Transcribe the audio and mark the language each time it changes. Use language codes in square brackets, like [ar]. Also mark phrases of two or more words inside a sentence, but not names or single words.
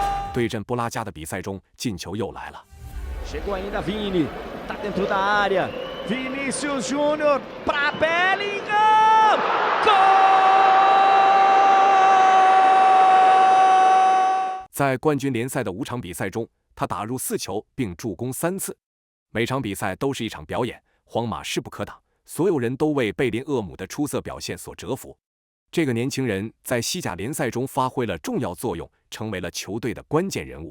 [zh] 对阵布拉加的比赛中，进球又来了。 [pt] Chegou ainda Vini, tá dentro da área. Vinícius Júnior para Bellingham. Gol! [zh] 在冠军联赛的5场比赛中，他打入4球并助攻3次。每场比赛都是一场表演，皇马势不可挡，所有人都为贝林厄姆的出色表现所折服。这个年轻人在西甲联赛中发挥了重要作用，成为了球队的关键人物。